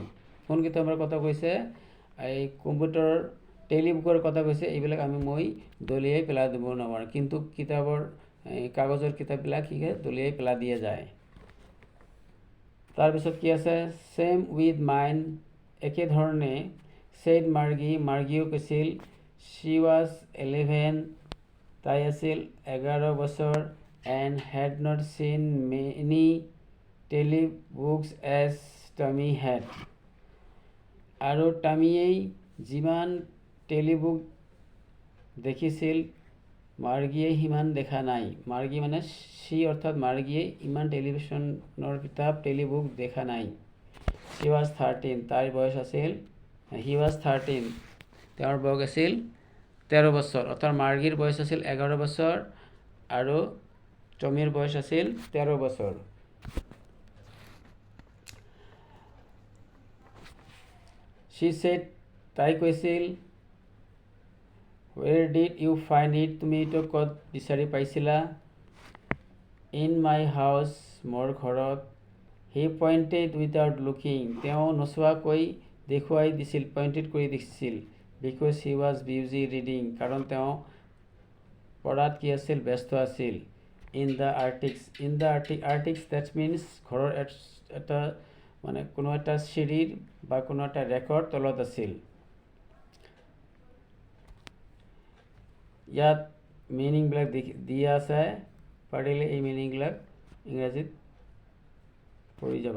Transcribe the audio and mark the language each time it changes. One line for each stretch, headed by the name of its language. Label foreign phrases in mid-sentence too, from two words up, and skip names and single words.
Assamese: কোন কিতাপৰ কথা কৈছে, এই কম্পিউটাৰৰ টেলিবুকৰ কথা কৈছে, এইবিলাক মই দলিয়াই পেলাই দিব নোৱাৰোঁ, কিন্তু কিতাপৰ কাগজৰ কিতাপবিলাক কি দলিয়াই পেলাই দিয়া যায়। তাৰপিছত কি আছে,
English: same with mine,
Assamese: একেধৰণে, চেড মাৰ্গী, মাৰ্গীও কৈছিল,
English: she was 11,
Assamese: তাই আছিল 11 বছৰ,
English: and had not seen many telebooks as Tommy had,
Assamese: আৰু টামিয়েই যিমান টেলিবুক দেখিছিল মাৰ্গীয়ে সিমান দেখা নাই। মাৰ্গী মানে সি অৰ্থাৎ মাৰ্গীয়ে ইমান টেলিভিশ্যনৰ কিতাপ টেলিবুক দেখা নাই।
English: she was 13,
Assamese: তাইৰ বয়স আছিল,
English: he was 13,
Assamese: তেওঁৰ বয়স আছিল 13 বছৰ, অৰ্থাৎ মাৰ্গীৰ বয়স আছিল 11 বছৰ আৰু টমিৰ বয়স আছিল 13 বছৰ।
English: she said,
Assamese: তাই কৈছিল,
English: where did you find it,
Assamese: তুমি এইটো ক'ত বিচাৰি পাইছিলা?
English: in my house,
Assamese: মোৰ ঘৰত।
English: he pointed without looking,
Assamese: তেওঁ নোচোৱাকৈ দেখুৱাই দিছিল, পইণ্টেড কৰি দিছিল,
English: because he was busy reading,
Assamese: কাৰণ তেওঁ পঢ়াত কি আছিল, ব্যস্ত আছিল।
English: in the attics, that means
Assamese: ঘৰৰ এটা মানে কোনো এটা চিৰিৰ বা কোনো এটা ৰেকৰ তলত আছিল। ইয়াত মিনিংবিলাক দিয়া আছে, পাৰিলে এই মিনিংবিলাক ইংৰাজীত পঢ়ি যাবা।